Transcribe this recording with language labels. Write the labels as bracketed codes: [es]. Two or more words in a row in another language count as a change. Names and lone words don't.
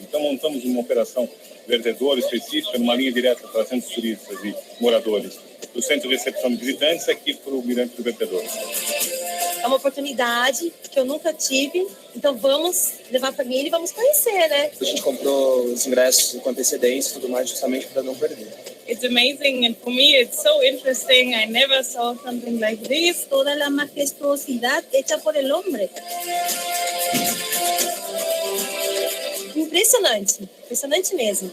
[pt] Então montamos uma operação vertedora específica, numa linha direta trazendo turistas e moradores do centro de recepção de visitantes aqui para o Mirante do Vertedor. É uma oportunidade que eu nunca tive, então vamos levar a família e vamos conhecer, né? A gente comprou os ingressos com antecedência e tudo mais, justamente para não perder. [en] It's amazing, and for me it's so interesting. I never saw something like this. [es] Toda la majestuosidad hecha por el hombre. [pt] Impressionante, impressionante mesmo.